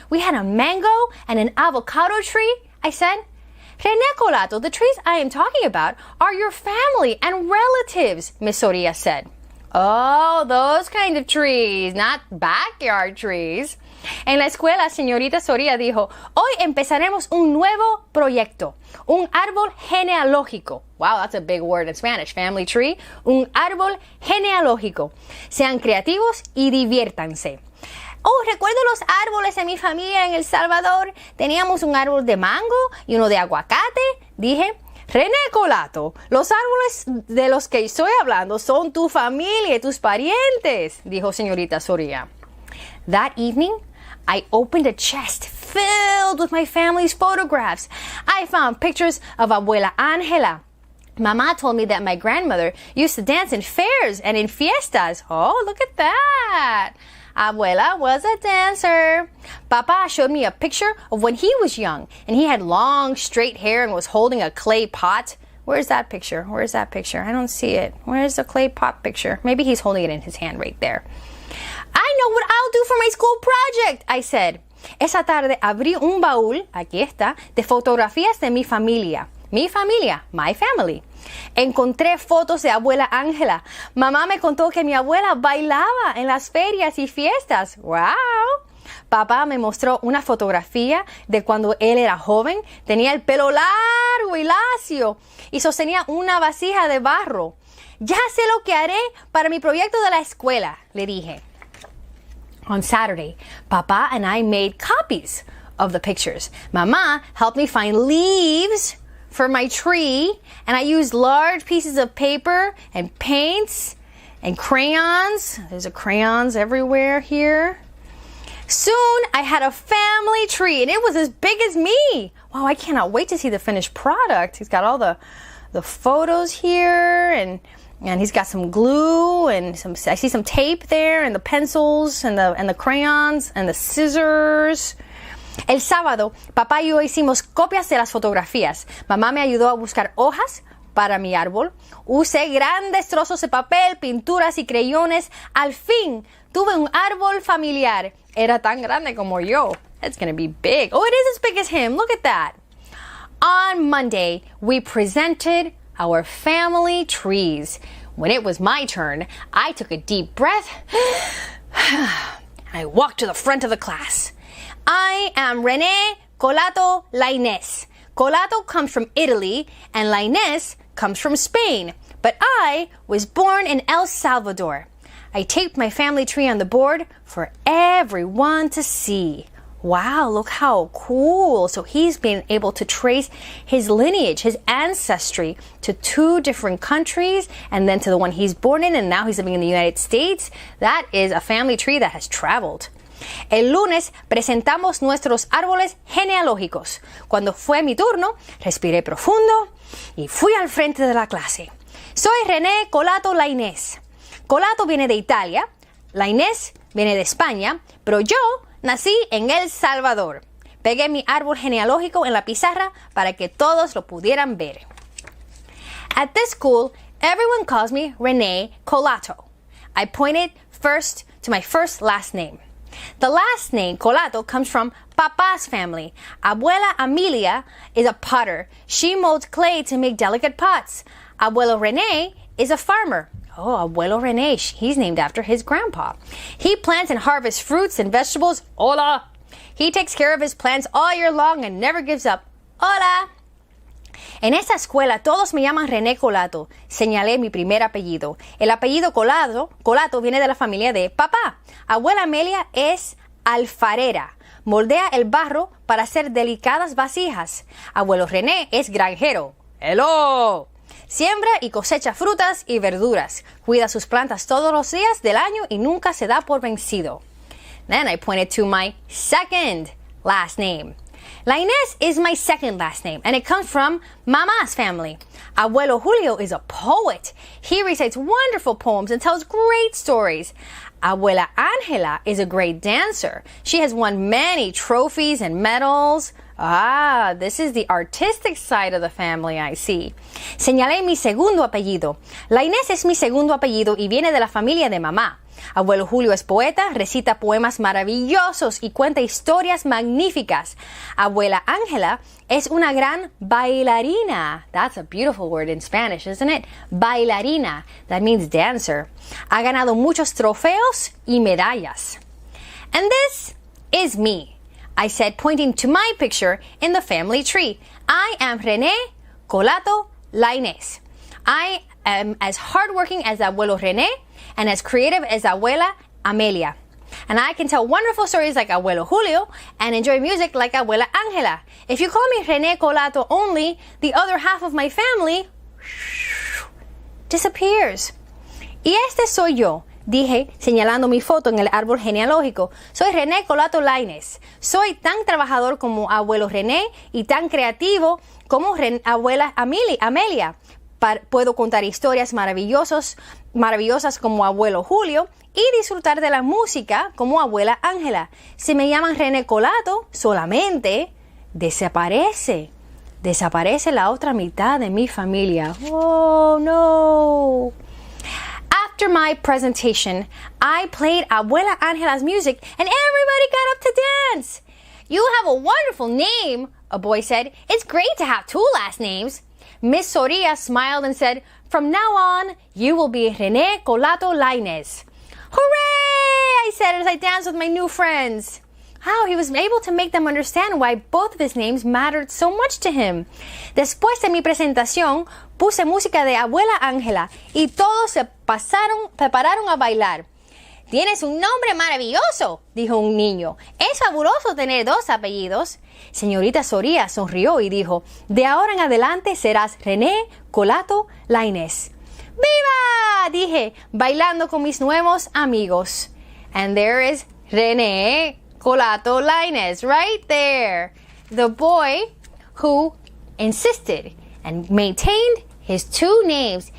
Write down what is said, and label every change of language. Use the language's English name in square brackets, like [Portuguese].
[English] We had a mango and an avocado tree, I said. René Colato, the trees I am talking about are your family and relatives, Miss Soria said. Oh, those kind of trees, not backyard trees. [Spanish] En la escuela, señorita Soria dijo, hoy empezaremos un nuevo proyecto, un árbol genealógico. [English] Wow, that's a big word in Spanish, family tree. [Spanish] Un árbol genealógico. Sean creativos y diviértanse. Oh, recuerdo los árboles de mi familia en El Salvador. Teníamos un árbol de mango y uno de aguacate. Dije, René Colato, los árboles de los que estoy hablando son tu familia y tus parientes, dijo señorita Soria. [English] That evening, I opened a chest filled with my family's photographs. I found pictures of Abuela Angela. Mama told me that my grandmother used to dance in fairs and in fiestas. Oh, look at that. Abuela was a dancer. Papa showed me a picture of when he was young, and he had long, straight hair and was holding a clay pot. Where's that picture? Where's that picture? I don't see it. Where's the clay pot picture? Maybe he's holding it in his hand right there. I know what I'll do for my school project, I said. [Spanish] Esa tarde abrí un baúl, aquí está, de fotografías de mi familia. Mi familia, [English] my family. [Spanish] Encontré fotos de abuela Ángela. Mamá me contó que mi abuela bailaba en las ferias y fiestas. ¡Wow! Papá me mostró una fotografía de cuando él era joven. Tenía el pelo largo y lacio y sostenía una vasija de barro. Ya sé lo que haré para mi proyecto de la escuela, le dije. [English] On Saturday, Papa and I made copies of the pictures. Mama helped me find leaves for my tree, and I used large pieces of paper and paints and crayons. There's crayons everywhere here. Soon I had a family tree, and it was as big as me. Wow, I cannot wait to see the finished product. He's got all the photos here, and he's got some glue and I see some tape there, and the pencils and the crayons and the scissors. [Spanish] El sábado, papá y yo hicimos copias de las fotografías. Mamá me ayudó a buscar hojas para mi árbol. Usé grandes trozos de papel, pinturas y crayones. Al fin, tuve un árbol familiar. Era tan grande como yo. [English] It's going to be big. Oh, it is as big as him. Look at that. On Monday, we presented our family trees. When it was my turn, I took a deep breath and I walked to the front of the class. I am René Colato La Inés. Colato comes from Italy and La Inés comes from Spain, but I was born in El Salvador. I taped my family tree on the board for everyone to see. Wow, look how cool. So he's been able to trace his lineage, his ancestry to 2 different countries and then to the one he's born in, and now he's living in the United States. That is a family tree that has traveled. [Spanish] El lunes presentamos nuestros árboles genealógicos. Cuando fue mi turno, respiré profundo y fui al frente de la clase. Soy René Colato Lainez. Colato viene de Italia, Lainez viene de España, pero yo nací en El Salvador. Pegué mi árbol genealógico en la pizarra para que todos lo pudieran ver. [English] At this school, everyone calls me Rene Colato. I pointed first to my first last name. The last name, Colato, comes from Papa's family. Abuela Amelia is a potter. She molds clay to make delicate pots. Abuelo Rene is a farmer. Oh, Abuelo Rene, he's named after his grandpa. He plants and harvests fruits and vegetables. Hola! He takes care of his plants all year long and never gives up. [Spanish] Hola! En esta escuela todos me llaman René Colato. Señalé mi primer apellido. El apellido Colato viene de la familia de papá. Abuela Amelia es alfarera. Moldea el barro para hacer delicadas vasijas. Abuelo René es granjero. ¡Hello! Siembra y cosecha frutas y verduras. Cuida sus plantas todos los días del año y nunca se da por vencido. [English] Then I pointed to my second last name. Lainez is my second last name, and it comes from Mama's family. Abuelo Julio is a poet. He recites wonderful poems and tells great stories. Abuela Angela is a great dancer. She has won many trophies and medals. Ah, this is the artistic side of the family, I see. [Spanish] Señalé mi segundo apellido. Lainez es mi segundo apellido y viene de la familia de mamá. Abuelo Julio es poeta, recita poemas maravillosos y cuenta historias magníficas. Abuela Ángela es una gran bailarina. [English] That's a beautiful word in Spanish, isn't it? Bailarina. That means dancer. [Spanish] Ha ganado muchos trofeos y medallas. [English] And this is me, I said, pointing to my picture in the family tree. I am René Colato Lainez. I am as hardworking as Abuelo René and as creative as Abuela Amelia. And I can tell wonderful stories like Abuelo Julio and enjoy music like Abuela Angela. If you call me René Colato only, the other half of my family disappears. [Spanish] Y este soy yo, dije, señalando mi foto en el árbol genealógico. Soy René Colato Lainez. Soy tan trabajador como Abuelo René y tan creativo como Abuela Amelia. Puedo contar historias maravillosas como Abuelo Julio y disfrutar de la música como Abuela Ángela. Si me llaman René Colato, solamente desaparece la otra mitad de mi familia. [English] Oh, no. After my presentation, I played Abuela Angela's music and everybody got up to dance. You have a wonderful name, a boy said. It's great to have 2 last names. Miss Soria smiled and said, from now on, you will be René Colato Lainez. Hooray! I said as I danced with my new friends. How he was able to make them understand why both of his names mattered so much to him. [Spanish] Después de mi presentación, puse música de Abuela Ángela y todos se prepararon a bailar. Tienes un nombre maravilloso, dijo un niño. Es fabuloso tener 2 apellidos. Señorita Soria sonrió y dijo, de ahora en adelante serás René Colato Lainez. ¡Viva! Dije, bailando con mis nuevos amigos. [English] And there is René Colato Lainez right there. The boy who insisted and maintained his 2 names.